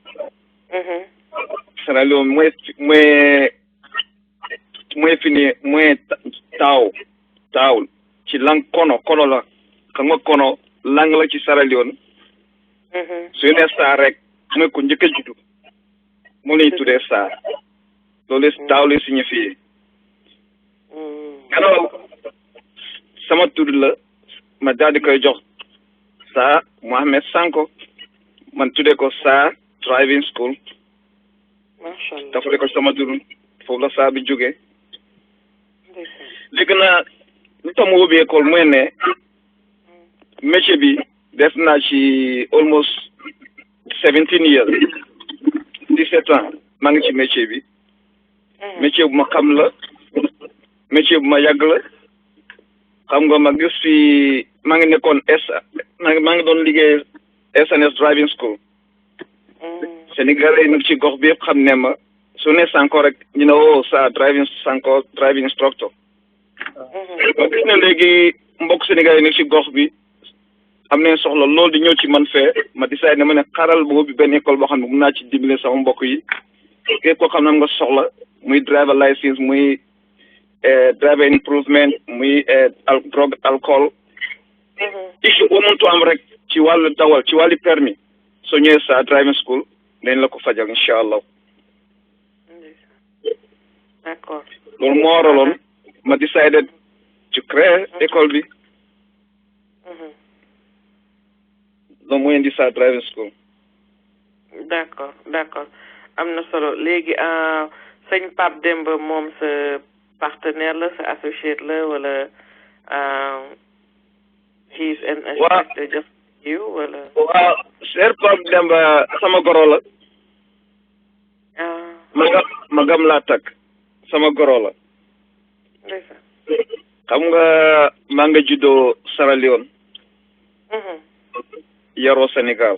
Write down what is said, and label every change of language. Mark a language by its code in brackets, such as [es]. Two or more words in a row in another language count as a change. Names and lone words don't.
[wo] Sierra Leone mooy fini mooy taaw ci langue kono la xam nga kono langue la ci Sierra Leone su ne saa rek mooy ko njëkk a juddu mu lay tuddee saa loolu daaw lay signifié alors sama tur la ma daal di koy jox saa Mohamed Sanko man tuddee ko saa driving school dafa ko sama tur foofu la saa bi jógee léegi na lu tax ma ubbi école mooy ne métier bi def naa ci [en] almost 17 years [wo] 17 ans maa ngi ci métier bi métier bu ma xam la métier bu ma yàgg la xam nga ma gis fi maa ngi nekkoon maa ngi doon liggéey SNS driving school Sénégalais yi nag ci gox bi yëpp xam ne ma su ne Sanko rek ñu ne woo sa Sanko [en] driving instructor [wo] ma gis ne léegi mbokk Sénégalais yi nag ci gox bi am nañ soxla loolu di ñëw ci man fee ma décidé ne ma ne xaral boobu benn école boo xam ne mun naa ci dimbale sama mbokk yi képp koo xam ne am nga soxla muy [en] driver license [wo] muy [en] driver improvement [wo] muy [fr] drogue alcool [wo] issue boo mëntu am rek ci wàllu dawal ci wàllu permis soo ñëwee sa [en] driving school [wo] dañ la ko fajal [ar] incha allah. [fr] D'accord. [wo] loolu moo waraloon ma décidé ci créer école bi. loolu mooy indi sa driving school. D'accord am na solo léegi sëñ Pape Demba moom sa partenaire la sa associate la wala [en] he's an instructor just you [wo] wala. waaw Sër Pape Demba sama goro la. magam laa takk sama goro la. xam nga maa nga juddoo Sierra Leone. yaroo Sénégal.